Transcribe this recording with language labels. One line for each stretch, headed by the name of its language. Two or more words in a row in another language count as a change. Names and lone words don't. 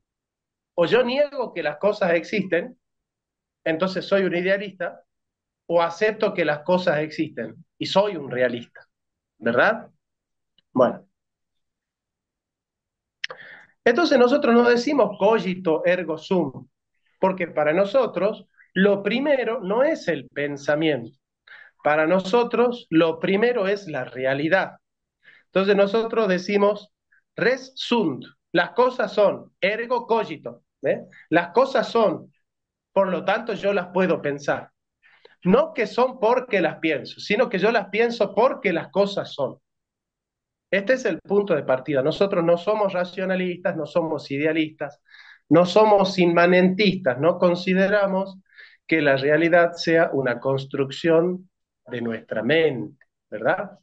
Spanish: O yo niego que las cosas existen, entonces soy un idealista, o acepto que las cosas existen y soy un realista. ¿Verdad? Bueno. Entonces nosotros no decimos
Latin: cogito ergo sum,
Spanish: porque para nosotros lo primero no es el pensamiento, para nosotros lo primero es la realidad. Entonces nosotros decimos
Latin: res sunt,
Spanish: las cosas son,
Latin: ergo cogito,
Spanish: ¿eh? Las cosas son, por lo tanto yo las puedo pensar. No que son porque las pienso, sino que yo las pienso porque las cosas son. Este es el punto de partida. Nosotros no somos racionalistas, no somos idealistas, no somos inmanentistas, no consideramos que la realidad sea una construcción de nuestra mente, ¿verdad?